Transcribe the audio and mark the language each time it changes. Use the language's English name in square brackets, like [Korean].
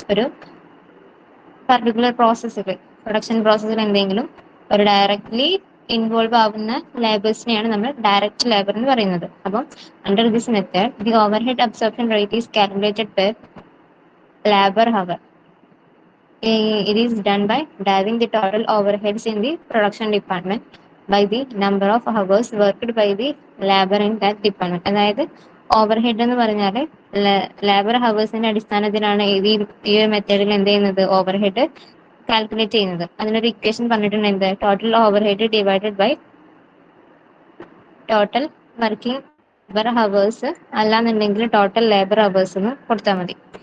[Malayalam] ഒരു പർട്ടിക്കുലർ പ്രോസസ്സിൽ, പ്രൊഡക്ഷൻ പ്രോസസ്സിൽ എന്തെങ്കിലും ഒരു ഡയറക്ട്ലി ഇൻവോൾവ് ആവുന്ന ലേബേഴ്സിനെയാണ് നമ്മൾ ഡയറക്റ്റ് ലേബർ എന്ന് പറയുന്നത്. അപ്പം [English] Under this method the overhead absorption rate is calculated per labour hour. It is done by dividing the total overheads in the production department by the number of hours worked by the labor in that department. [Malayalam] അതായത് overhead എന്ന് പറഞ്ഞാൽ labour ഹവേഴ്സിന്റെ അടിസ്ഥാനത്തിലാണ് ഈ ഒരു മെത്തേഡിൽ എന്ത് ചെയ്യുന്നത്, overhead calculate ചെയ്യുന്നത്. അതിനൊരു ഇക്വേഷൻ പറഞ്ഞിട്ടുണ്ട്, എന്ത്, total overhead divided by total working labour hours, അല്ലാന്നുണ്ടെങ്കിൽ ടോട്ടൽ ലേബർ ഹവേഴ്സ് എന്ന് കൊടുത്താൽ മതി.